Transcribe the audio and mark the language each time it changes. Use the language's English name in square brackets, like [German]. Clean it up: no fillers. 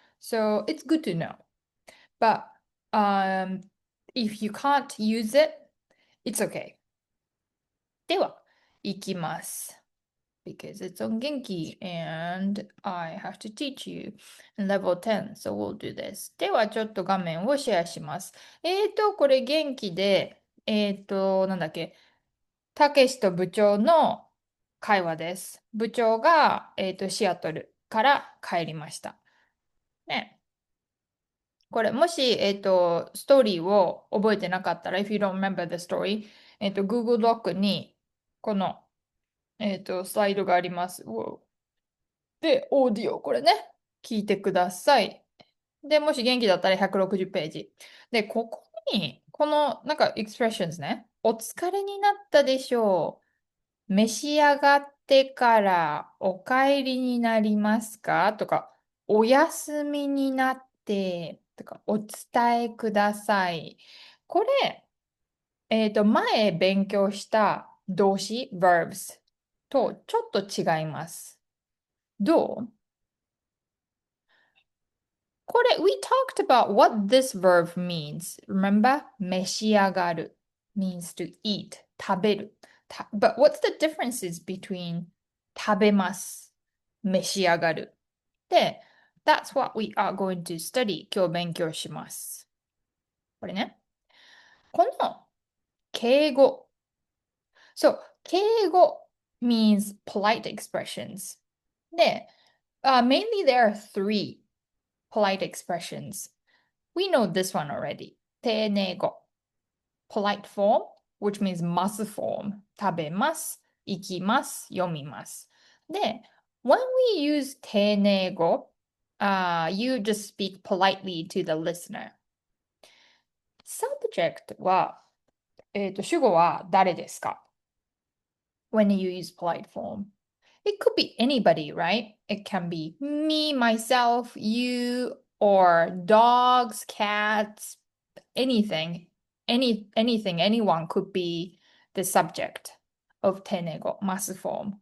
[English] So it's good to know. But um, if you can't use it, it's okay. [Japanese] では、いきます。 [English] Because it's on Genki and I have to teach you level 10. So we'll do this. [Japanese] ではちょっと画面をシェアします。これ元気で、なんだっけ、たけしと部長の会話です。部長が、シアトルから帰りました。ね。これ、もし、ストーリーを覚えてなかったら、 [English] if you don't remember the story, [Japanese] Google ドックに、この、スライドがあります。で、オーディオ、これね、聞いてください。で、もし元気だったら160ページ。で、ここに、この、なんか、エクスプレッションですね。お疲れになったでしょう。召し上がってからお帰りになりますかとか、お休みになってとか、お伝えください。これ、前勉強した動詞、verbs とちょっと違います。どうこれ、 [English] we talked about what this verb means. Remember? 召し上がる means to eat, 食べる。 But what's the differences between 食べます、召し上がる。で、that's what we are going to study. [Japanese] 今日勉強します。これね。この敬語。 [English] So, 敬語 means polite expressions. で、mainly there are three polite expressions. We know this one already. 丁寧語 polite form, which means ます form. [Japanese] 食べます、行きます、読みます。 [English] で、when we use 丁寧語、you just speak politely to the listener. Subject [Japanese] は、主語は誰ですか [English] when you use polite form? It could be anybody, right? It can be me, myself, you, or dogs, cats, anything, anyone could be the subject of 丁寧語 mass form.